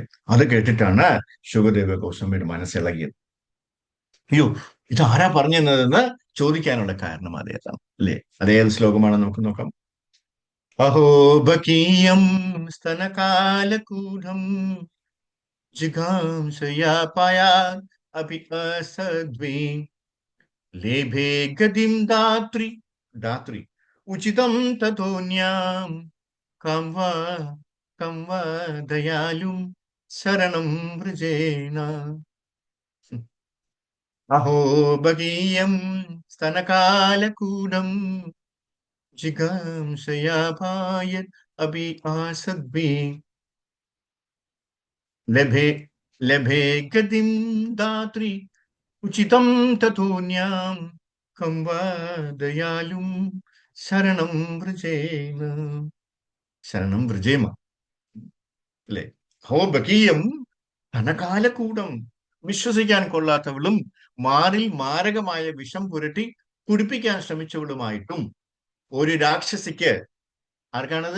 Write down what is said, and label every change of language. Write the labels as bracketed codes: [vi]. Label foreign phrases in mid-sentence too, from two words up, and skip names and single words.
[ml] അത് കേട്ടിട്ടാണ് ശുകദേവ ഗോസ്വാമിയുടെ മനസ്സിളകിയത്. അയ്യോ ഇത് ആരാ പറഞ്ഞു തന്നതെന്ന് ചോദിക്കാനുള്ള കാരണം അതേതാണ് അല്ലെ. അതേത് ശ്ലോകമാണെന്ന് നമുക്ക് നോക്കാം. [sa] अहो बकीयं स्तनकालकूढं जिघांसया पायात् अपि असद्वे लेभे गतिं दात्री दात्री उचितं ततोऽन्यां कं वा दयालुं शरणं व्रजेन अहो भगीयं स्तनकालकूटं जिघांसयापायत् अपि आसद्भिः लभे लभे गतिं दात्री उचितं ततोऽन्यां कं वा दयालुं शरणं व्रजेम शरणं व्रजेम അല്ലെ. हो बकीयं धनकालक्कूटं, [ml] വിശ്വസിക്കാൻ കൊള്ളാത്തവളും മാറിൽ മാരകമായ വിഷം പുരട്ടി കുടിപ്പിക്കാൻ ശ്രമിച്ചവളുമായിട്ടും ഒരു രാക്ഷസിക്ക്, ആർക്കാണത്?